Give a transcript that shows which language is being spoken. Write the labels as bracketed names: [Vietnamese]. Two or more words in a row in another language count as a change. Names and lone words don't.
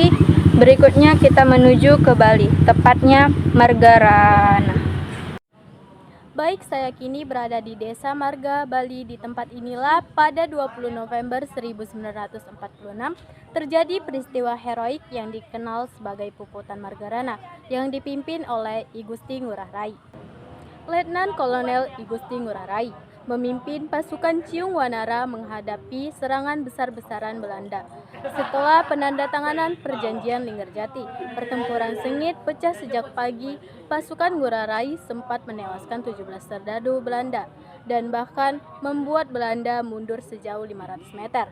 [Indonesian] Berikutnya kita menuju ke Bali, tepatnya Margarana. Baik, saya kini berada di Desa Marga, Bali. Di tempat inilah pada 20 November 1946 terjadi peristiwa heroik yang dikenal sebagai Puputan Margarana yang dipimpin oleh I Gusti Ngurah Rai. Letnan Kolonel I Gusti Ngurah Rai memimpin pasukan Ciung Wanara menghadapi serangan besar-besaran Belanda. Setelah penandatanganan perjanjian Linggarjati, pertempuran sengit pecah sejak pagi. Pasukan Ngurah Rai sempat menewaskan 17 serdadu Belanda dan bahkan membuat Belanda mundur sejauh 500 meter.